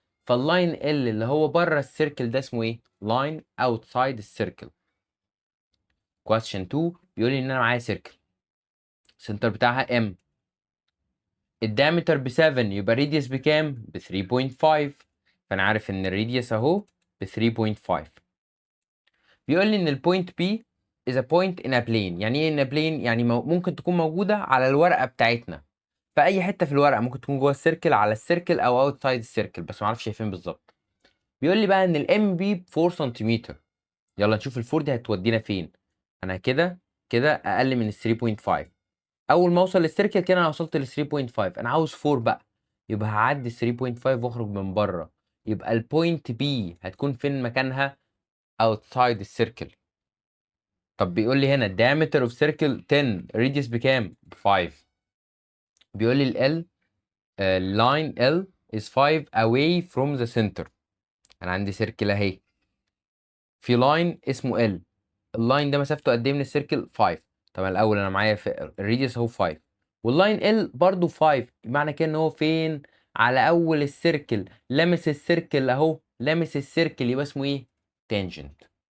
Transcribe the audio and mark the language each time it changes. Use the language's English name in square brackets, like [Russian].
[Arabic] فاللاين اللي هو بره السيركل ده اسمه ايه؟ لاين اوتسايد السيركل. كويستشن 2 بيقول لي ان انا معايا سيركل السنتر بتاعها ام، الدايمتر ب 7، يبقى الراديوس بكام؟ ب 3.5. فانا عارف ان الراديوس اهو ب 3.5. بيقول لي ان البوينت بي is a point in a plane. يعني ايه in a plane؟ يعني ممكن تكون موجوده على الورقه بتاعتنا في اي حته في الورقه، ممكن تكون جوه السيركل، على السيركل، او اوتسايد السيركل، بس ما اعرفش شايفين بالظبط. بيقول لي بقى ان الام بي ب 4 سنتيمتر. يلا نشوف الفور دي هتودينا فين. انا كده كده اقل من ال 3.5. اول ما اوصل للسيركل كده انا وصلت ل 3.5، انا عاوز 4 بقى. يبقى هعدي ال 3.5 واخرج من بره. يبقى البوينت بي هتكون فين مكانها؟ اوتسايد السيركل. طب بيقول لي هنا diameter of circle 10، radius بكام؟ ب 5. [English] بيقول لي ال line L is 5 away from the center. [Arabic] انا عندي سيركل اهي، في لاين اسمه ال، اللاين ده مسافته قد ايه من السيركل؟ 5. طبعا الاول انا معايا في الراديوس اهو 5، واللاين ال برضو 5. معنى كده ان هو فين؟ على اول السيركل، لامس السيركل اهو، لامس السيركل، يبقى اسمه ايه؟ تانجنت.